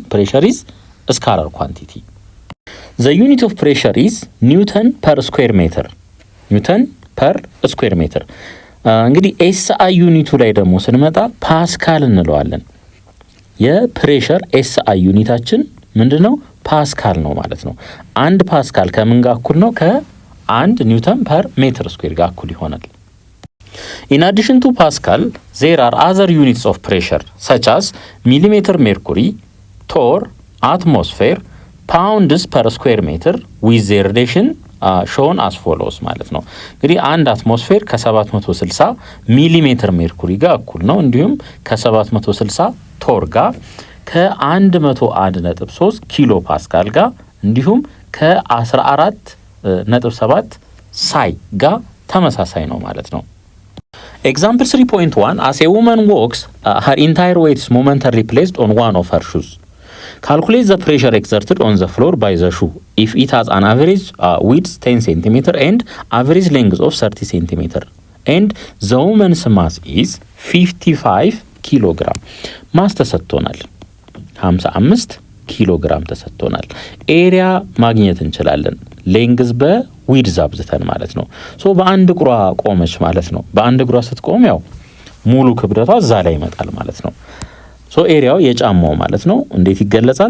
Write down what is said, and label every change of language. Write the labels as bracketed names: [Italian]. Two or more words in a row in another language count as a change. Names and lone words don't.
[English] pressure is scalar quantity. the unit of pressure is newton per square meter. newton per square meter። [Amharic] እንግዲህ ኤስአይ ዩኒቱ ላይ ደግሞ ስንመጣ ፓስካል እንለዋለን። የፕሬሸር ኤስአይ ዩኒታችን ምንድነው? ፓስካል ነው ማለት ነው። አንድ ፓስካል ከምን ጋር እኩል ነው? ከአንድ ኒውተን ፐር ሜትር ስኩዌር ጋር እኩል ይሆናል። [English] In addition to Pascal, there are other units of pressure such as millimeter mercury, torr, atmosphere, pounds per square meter with their relation shown as follows [Amharic] ማለት ነው። እንግዲህ አንድ አትሞስፌር ከ760 ሚሊሜትር ሜርኩሪ ጋር እኩል ነው። እንዲሁም ከ760 ቶር ጋር ከ101.3 ኪሎ ፓስካል ጋር እንዲሁም ከ14.7 ሳይ ጋር ተመሳሳይ ነው ማለት ነው። [English] Example 3.1 as a woman walks, her entire weight is momentarily placed on one of her shoes. Calculate the pressure exerted on the floor by the shoe if it has an average width 10 cm and average length of 30 cm and the woman's mass is 55 kg. [Amharic] ማስ ተሰጥቶናል 55 ኪሎ ግራም ተሰጥቶናል። ኤሪያ ማግኘት እንችላለን። ሌንግዝ በዊድዝ አብዝተን ማለት ነው። ሶ በአንድ እግሯ ቆመች ማለት ነው። በአንድ እግሯ ስትቆም ያው ሙሉ ክብደቷ እዛ ላይ ይመጣል ማለት ነው። ሶ ኤሪያው የጫማው ማለት ነው እንዴት ይገለጻል?